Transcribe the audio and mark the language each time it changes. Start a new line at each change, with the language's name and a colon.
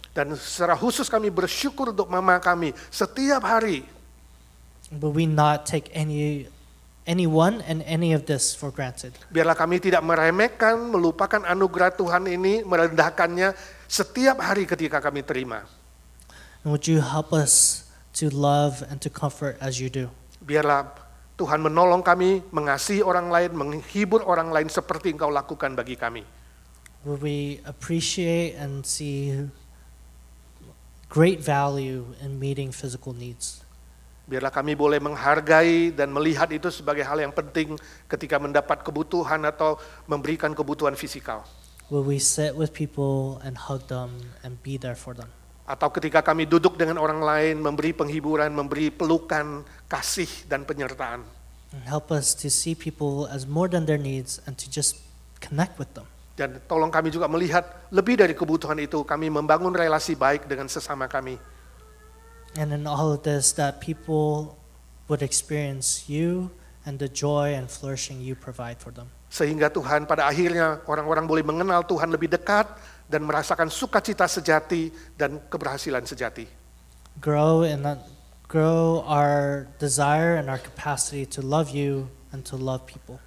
Indonesian: Dan secara khusus kami bersyukur untuk mama kami setiap hari.
English: But we not take any anyone and any of this for granted.
Indonesian: Biarlah kami tidak meremehkan, melupakan anugerah Tuhan ini, merendahkannya setiap hari ketika kami terima.
English: And would you help us to love and to comfort as you do?
Indonesian: Biarlah Tuhan menolong kami, mengasihi orang lain, menghibur orang lain seperti Engkau lakukan bagi kami.
English: Would we appreciate and see great value in meeting physical needs?
Indonesian: Biarlah kami boleh menghargai dan melihat itu sebagai hal yang penting ketika mendapat kebutuhan atau memberikan kebutuhan fisikal.
English: Will we sit with people and hug them and be there for them?
Indonesian: Atau ketika kami duduk dengan orang lain, memberi penghiburan, memberi pelukan, kasih, dan penyertaan.
English: And help us to see people as more than their needs and to just connect with them.
Indonesian: Dan tolong kami juga melihat lebih dari kebutuhan itu, kami membangun relasi baik dengan sesama kami.
English: And in all of this, that people would experience you and the joy and flourishing you provide for them.
Indonesian: Sehingga Tuhan pada akhirnya orang-orang boleh mengenal Tuhan lebih dekat dan merasakan sukacita sejati dan keberhasilan sejati.
English: Grow our desire and our capacity to love you and to love people.